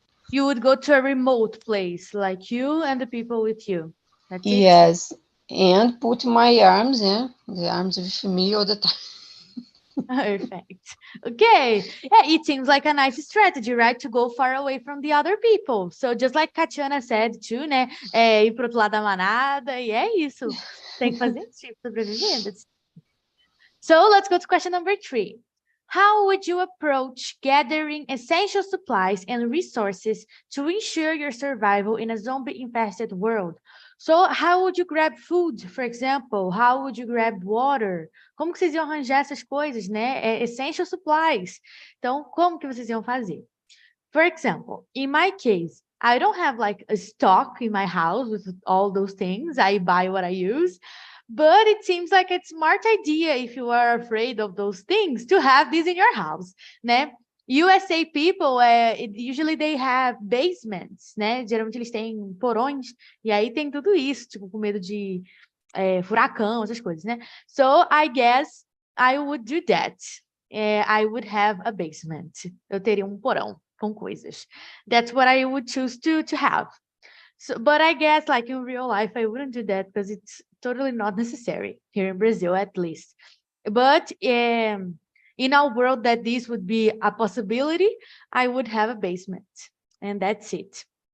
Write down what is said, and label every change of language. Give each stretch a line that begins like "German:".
English: You would go to a remote place, like you and the people with you. That's it? Yes, and put my arms, yeah, the arms with me all the time. Perfect. Okay. Yeah, it seems like a nice strategy, right? To go far away from the other people. So just like Katiana said too, né?
Portuguese: Ir pro outro lado da manada, e é isso. Tem que fazer isso para sobreviver.
English: So let's go to question number 3. How would you approach gathering essential supplies and resources to ensure your survival in a zombie-infested world? So how would you grab food, for example? How would you grab water?
Portuguese: Como que vocês iam arranjar essas coisas, né?
English: Essential supplies.
Portuguese: Então, como que vocês iam fazer?
English: For example, in my case, I don't have like a stock in my house with all those things. I buy what I use. But it seems like a smart idea if you are afraid of those things to have this in your house, né? USA people, usually they have basements, né?
Portuguese: Geralmente eles têm porões, e aí tem tudo isso, tipo, com medo de furacão, essas coisas, né?
English: So I guess I would do that. I would have a basement.
Portuguese: Eu teria um porão com coisas.
English: That's what I would choose to have. So, but I guess like in real life, I wouldn't do that because it's totally not necessary here in Brazil, at least. But in a world that this would be a possibility, I would have a basement, and that's it.